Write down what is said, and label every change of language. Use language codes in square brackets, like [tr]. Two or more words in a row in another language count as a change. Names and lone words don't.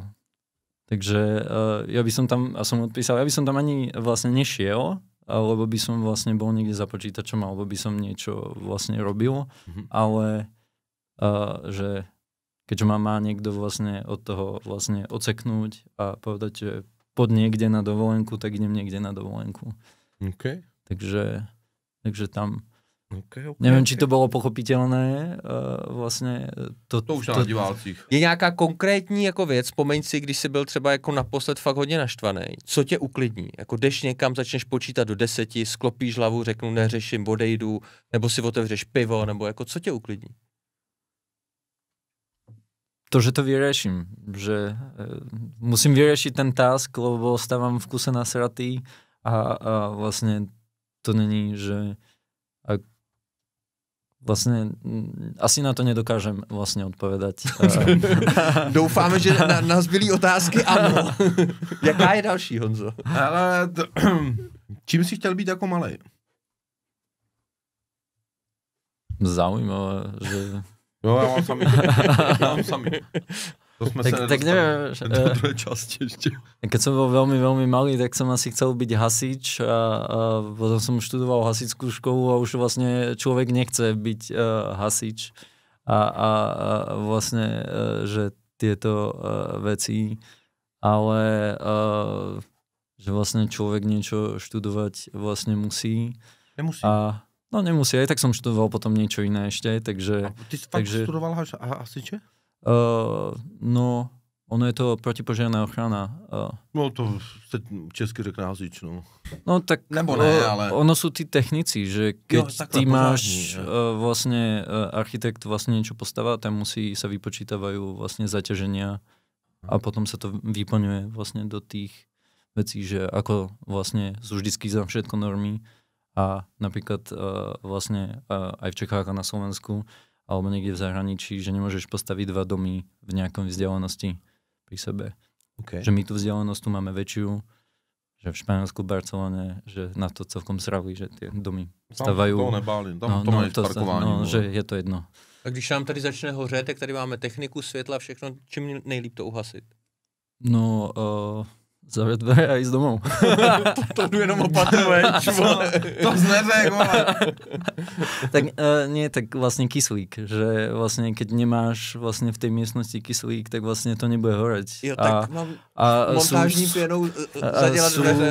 [sk] Takže ja by som tam, a som odpísal, ja by som tam ani vlastne nešiel, lebo by som vlastne bol niekde za počítačom, alebo by som niečo vlastne robil, ale že keďže ma má niekto vlastne od toho vlastne odseknúť a povedať, že pod niekde na dovolenku, tak idem niekde na dovolenku. Okay. Takže tam neviem, či to bolo pochopitelné, vlastně [cs] to už na divácích. Je nějaká konkrétní jako věc, vzpomeň si, když jsi byl třeba jako naposled fakt hodně naštvaný, co tě uklidní? Jako jdeš někam, začneš počítat do 10, sklopíš hlavu, řeknu neřeším, odejdu, nebo si otevřeš pivo, nebo jako co tě uklidní? [sk] To, že to vyrieším, že musím vyriešiť ten task, lebo stávam v kuse nasratý a vlastne to není, že vlastne asi na to nedokážem vlastne odpovedať. [cs] Doufáme, že na zbylý otázky ano. Jaká je další, Honzo? Ale čím si chtěl být jako malej? [sk] Zaujímavé, že... [cs] Jo, já mám sami. [sk] To sme tak, sa tak neviem, do druhej časti ešte. Keď som bol veľmi, veľmi malý, tak som asi chcel byť hasič a potom som študoval hasičskú školu a už vlastne človek nechce byť hasič a vlastne, že tieto veci, ale že vlastne človek niečo študovať vlastne musí. Nemusí. No nemusí, aj tak som študoval potom niečo iné ešte, takže... A ty si fakt študoval hasiče? No, ono je to protipožiarná ochrana. [cs] No to se česky řekne hasič, no. No tak nebo ne, ale... [sk] Ono sú tí technici, že keď ty máš vlastne architekt vlastne niečo postáva, tam musí sa vypočítavajú vlastne zaťaženia a potom sa to vyplňuje vlastne do tých vecí, že ako vlastne sú vždycky za všetko normy a napríklad vlastne aj v Čechách a na Slovensku alebo niekde v zahraničí, že nemôžeš postaviť 2 domy v nejakom vzdialenosti pri sebe. Okay. Že my tú vzdialenosť tu máme väčšiu, že v Španielsku, Barcelone, že na to celkom srali, že tie domy stavajú. [cs] Tam to nebáli, tam to mají parkování. [sk] No, že je to jedno. [cs] A když nám tady začne hořet, tak tady máme techniku, světla, všechno, čím nejlíp to uhasit? No, zavřet dveře a [sk] ísť domov. [cs] To jenom opatruješ. To zneřek, [sk] Tak nie, tak vlastne kyslík, že vlastne keď nemáš vlastne v tej miestnosti kyslík, tak vlastne to nebude horeť. [cs] Jo, tak mám montážní pěnou zadělat dveře.